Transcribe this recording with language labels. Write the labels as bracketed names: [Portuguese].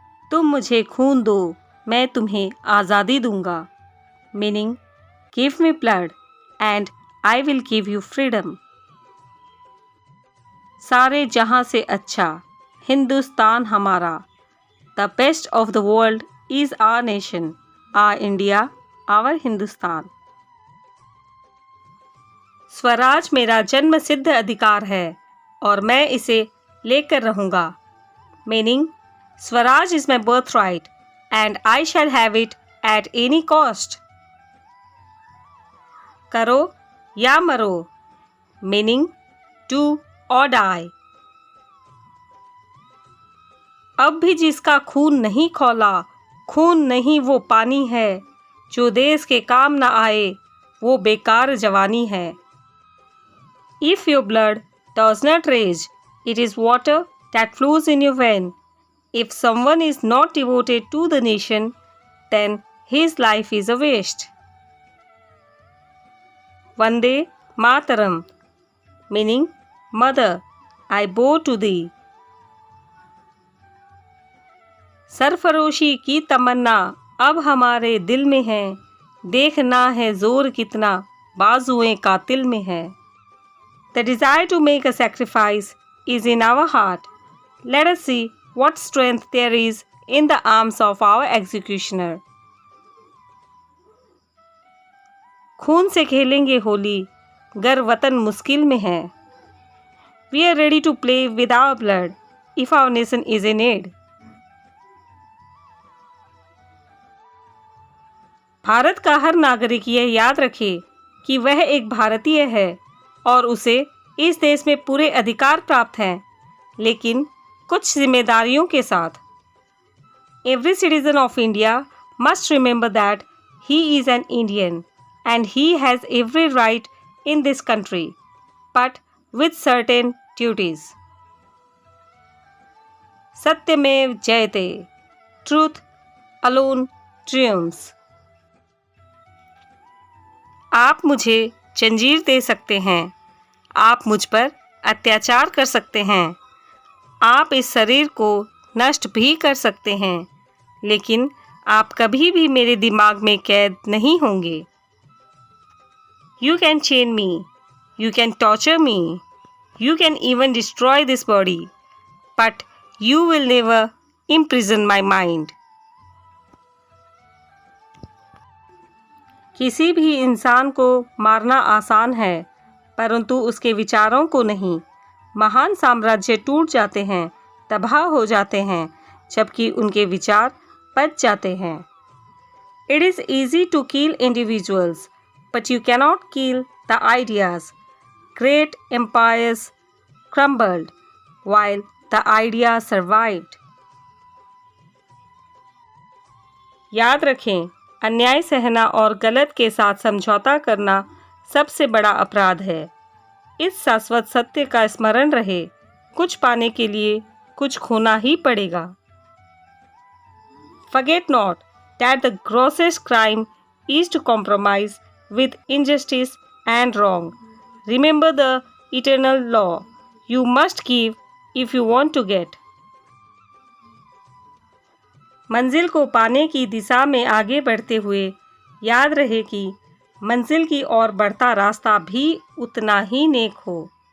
[Hindi] तुम मुझे खून दो, मैं तुम्हें आज़ादी दूंगा. [English] Meaning, give me blood and I will give you freedom. [Hindi] सारे जहां से अच्छा, हिंदुस्तान हमारा. [English] The best of the world is our nation, our India, our Hindustan. [Hindi] Swaraj मेरा जन्म सिद्ध अधिकार है और मैं इसे लेकर रहूंगा. [English] Meaning, Swaraj is my birthright and I shall have it at any cost. [Hindi] करो या मरो, [English] meaning do or die. [Hindi] अब भी जिसका खून नहीं खौला, खून नहीं वो पानी है, जो देश के काम न आए वो बेकार जवानी है. [English] If your blood does not rage, it is water that flows in your vein. If someone is not devoted to the nation, then his life is a waste. Vande Mataram, meaning Mother, I bow to thee. [Hindi] सरफरोशी की तमन्ना अब हमारे दिल में है, देखना है जोर कितना बाजुएं कातिल में है. [English] The desire to make a sacrifice is in our heart. Let us see what strength there is in the arms of our executioner. [Hindi] खून से खेलेंगे होली, गर वतन मुश्किल में है. [English] We are ready to play with our blood if our nation is in need. [Hindi] Bharat का हर नागरिक यह याद रखे कि वह एक भारतीय है और उसे इस देश में पूरे अधिकार प्राप्त हैं, लेकिन कुछ जिम्मेदारियों के साथ. [English] Every citizen of India must remember that he is an Indian and he has every right in this country, but with certain duties. Satyamev Jayate, truth alone triumphs. [Hindi] आप मुझे जंजीर दे सकते हैं, आप मुझ पर अत्याचार कर सकते हैं, आप इस शरीर को नष्ट भी कर सकते हैं, लेकिन आप कभी भी मेरे दिमाग में कैद नहीं होंगे. [English] You can chain me, you can torture me, you can even destroy this body, but you will never imprison my mind. [Hindi] किसी भी इंसान को मारना आसान है, परंतु उसके विचारों को नहीं। महान साम्राज्य टूट जाते हैं, तबाह हो जाते हैं, जबकि उनके विचार बच जाते हैं। [English] It is easy to kill individuals, but you cannot kill the ideas. Great empires crumbled while the idea survived. [Hindi] याद रखें, अन्याय सहना और गलत के साथ समझौता करना सबसे बड़ा अपराध है। इस शाश्वत सत्य का स्मरण रहे, कुछ पाने के लिए कुछ खोना ही पड़ेगा। [English] Forget not that the grossest crime is to compromise with injustice and wrong. Remember the eternal law. You must give if you want to get. [Hindi] मंजिल को पाने की दिशा में आगे बढ़ते हुए याद रहे कि मंजिल की ओर बढ़ता रास्ता भी उतना ही नेक हो।